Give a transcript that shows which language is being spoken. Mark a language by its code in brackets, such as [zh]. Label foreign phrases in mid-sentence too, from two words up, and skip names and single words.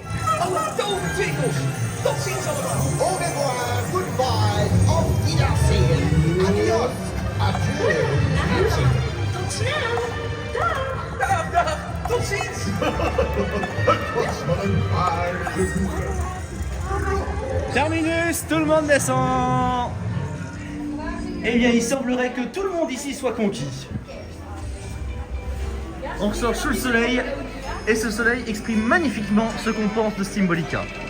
[nl] Tovertwinkels. Tot ziens allemaal. [fr] Au revoir, [de] goodbye, auf Wiedersehen, adios, adieu. [nl] Tot snel. Dag. Dag, dag. Tot ziens. [fr] Terminus, tout le monde descend. Eh bien, il semblerait que tout le monde ici soit conquis. On ressort sous le soleil, et ce soleil exprime magnifiquement ce qu'on pense de Symbolica.